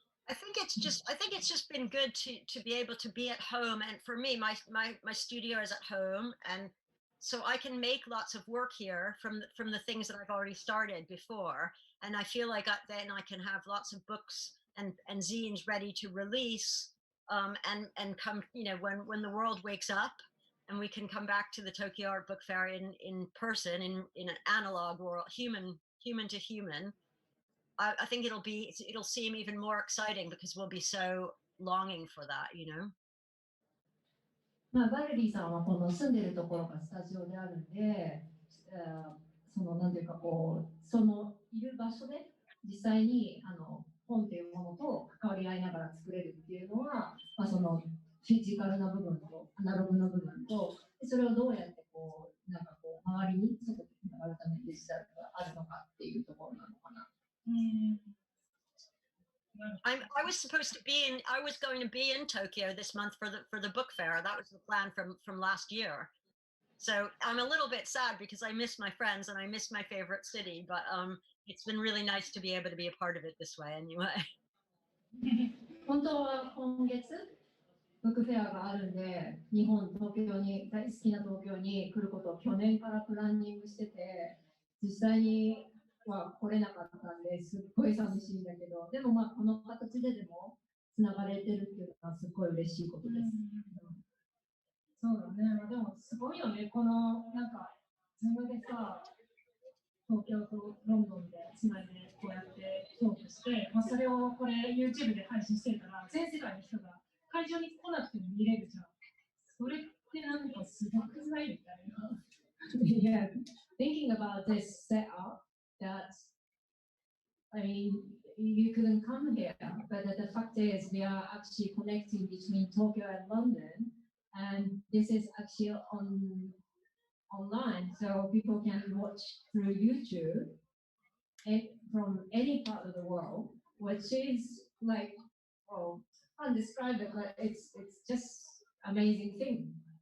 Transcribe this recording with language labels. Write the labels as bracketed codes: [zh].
[en] I think it's just been good to be able to be at home, and for me, my studio is at home, and so I can make lots of work here from the things that I've already started before, and I feel like then I can have lots of books and zines ready to release, and come, when the world wakes up, and we can come back to the Tokyo Art Book Fair in person, in an analog world, human to human. I think it'll seem even more exciting because we'll be so longing for that, [ja] バレリーさんはこの住んでるところがスタジオであるんで、なんていうかそのいる場所で実際に本というものと関わり合いながら作れるっていうのは、そのフィジカルな部分とアナログの部分と、それをどうやって周りに外でつながるためにデジタルがあるのかっていうところなのかな。 [en] I was going to be in Tokyo this month for the book fair. That was the plan from last year. So I'm a little bit sad because I miss my friends and I miss my favorite city, but it's been really nice to be able to be a part of it this way anyway. [ja] 本当は今月ブックフェアがあるんで、東京に大好きな東京に来ることを去年からプランニングしてて、実際には来れなかったんですっごい寂しいんだけど、でもこの形でもつながれてるっていうのはすっごい嬉しいことです。そうだね。でもすごいよね。このなんかズームでさ、東京とロンドンでつないでこうやってトークして、それをこれ YouTube で配信してるから全世界の人が会場に来なくても見れるじゃん。それってなんかすごくないみたいな。 [en] Yeah, thinking about this setup, that I mean, you couldn't come here, but the fact is we are actually connecting between Tokyo and London, and this is actually online, so people can watch through YouTube from any part of the world, which is like, well, can't describe it, but it's just amazing thing.